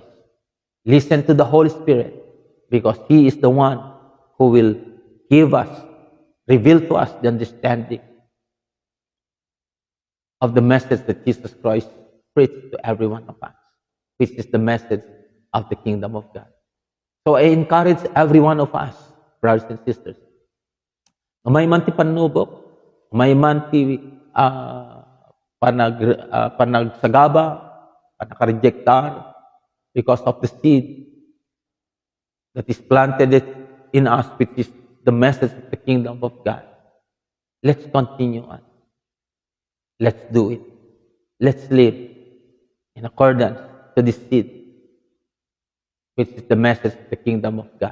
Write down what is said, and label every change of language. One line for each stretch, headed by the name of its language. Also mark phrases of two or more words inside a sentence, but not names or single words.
English: Listen to the Holy Spirit, because He is the one who will give us, reveal to us the understanding of the message that Jesus Christ preached to every one of us, which is the message of the kingdom of God. So I encourage every one of us, brothers and sisters,
Iloko: may man ti panubok, may man ti panagsagaba, panakarejektar,
English: because of the seed that is planted in us, which is the message of the kingdom of God. Let's continue on. Let's do it. Let's live in accordance to this seed, which is the message of the kingdom of God.